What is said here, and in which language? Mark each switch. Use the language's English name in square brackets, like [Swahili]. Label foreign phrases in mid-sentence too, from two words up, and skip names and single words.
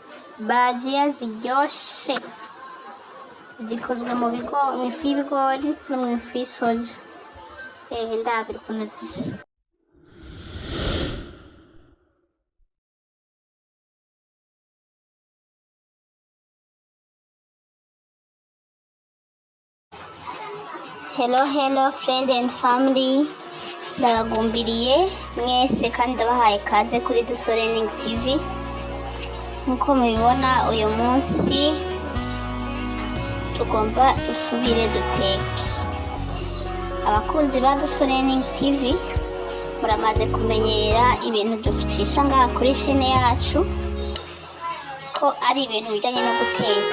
[Rundi] Bajiya ziryoshe zikozwe mu ifu y'ibigori no mu ifu y'isoja. Ndabira ukuntu zisa. [English] Hello friend and family, [Rundi] ndabagumbiriye mwese kandi ndabahaye kaze kuri Duso TV. Nkuko mubibona uyu munsi tugomba dusubire duteke. Abakunzi ba Duso TV muramaze kumenyera ibintu ducisha ngaha kuri chaîne yacu ko ari ibintu bijyanye no guteka.